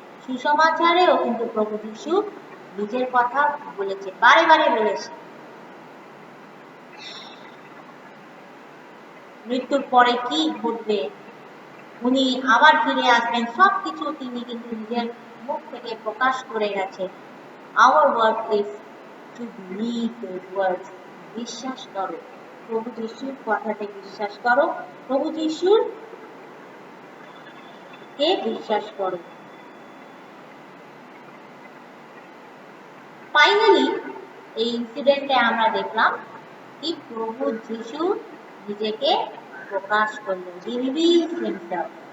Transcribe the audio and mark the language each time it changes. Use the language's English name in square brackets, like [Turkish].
[Bangla] সুসমাচারেও কিন্তু প্রভু যিশু নিজের কথা বলেছে, বারে বারে বলেছে। মৃত্যুর পরে কি ঘটবে, উনি আবার ফিরে আসবেন, সবকিছু তিনি কিন্তু নিজের মুখ থেকে প্রকাশ করে গেছে। [English] Our work is to believe those words. [Bangla] বিশ্বাস করো, প্রভু যিশুর কথাতে বিশ্বাস করো, প্রভু যিশুর কে বিশ্বাস করো। ফাইনালি এই ইনসিডেন্টে আমরা দেখলাম কি প্রভু যিশু নিজেকে প্রকাশ করলেন, [English] he revealed himself.